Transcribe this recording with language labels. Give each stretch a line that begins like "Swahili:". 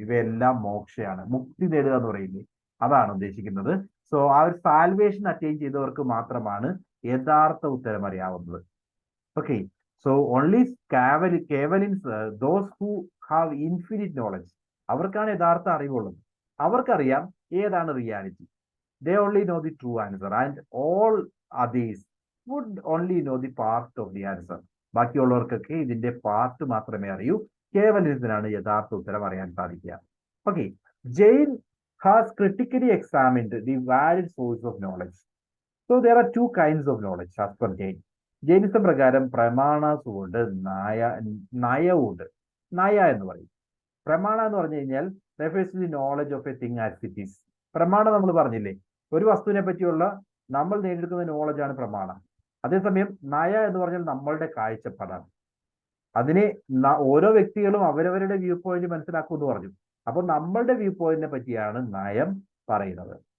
Malayalam: ഇവയെല്ലാം മോക്ഷയാണ്, മുക്തി നേടുക എന്ന് പറയുന്നത് അതാണ് ഉദ്ദേശിക്കുന്നത്. സോ ആ ഒരു സാൽവേഷൻ അറ്റൈൻ ചെയ്തവർക്ക് മാത്രമാണ് യഥാർത്ഥ ഉത്തരം അറിയാവുന്നത്.
English: okay, so only kevalins, those who have infinite knowledge,
Malayalam: അവർക്കാണ് യഥാർത്ഥ അറിവുള്ളത്. അവർക്കറിയാം ഏതാണ് reality.
English: They only know the true answer and all others would only know the part of the answer.
Malayalam: ബാക്കിയുള്ളവർക്കൊക്കെ ഇതിന്റെ പാർട്ട് മാത്രമേ അറിയൂ. കേവലിനാണ് യഥാർത്ഥ ഉത്തരം അറിയാൻ സാധിക്കുക.
English: Okay, Jain has critically examined the valid source of knowledge. So there are two kinds of knowledge as per Jain.
Malayalam: Jainism പ്രകാരം പ്രമാണസും ഉണ്ട്, നയവും ഉണ്ട്. നയ എന്ന് പറയും.
English: പ്രമാണ
Malayalam: എന്ന് പറഞ്ഞു കഴിഞ്ഞാൽ
English: refers to the knowledge of a thing as it is.
Malayalam: പ്രമാണം നമ്മൾ പറഞ്ഞില്ലേ, ഒരു വസ്തുവിനെ പറ്റിയുള്ള നമ്മൾ നേടിയെടുക്കുന്ന നോളജാണ് പ്രമാണം. അതേസമയം നയ എന്ന് പറഞ്ഞാൽ നമ്മളുടെ കാഴ്ചപ്പാടാണ്. അതിനെ ഓരോ വ്യക്തികളും അവരവരുടെ വ്യൂ പോയിന്റ് മനസ്സിലാക്കുമെന്ന് പറഞ്ഞു. അപ്പോൾ നമ്മളുടെ വ്യൂ പോയിന്റിനെ പറ്റിയാണ് നയം പറയുന്നത്.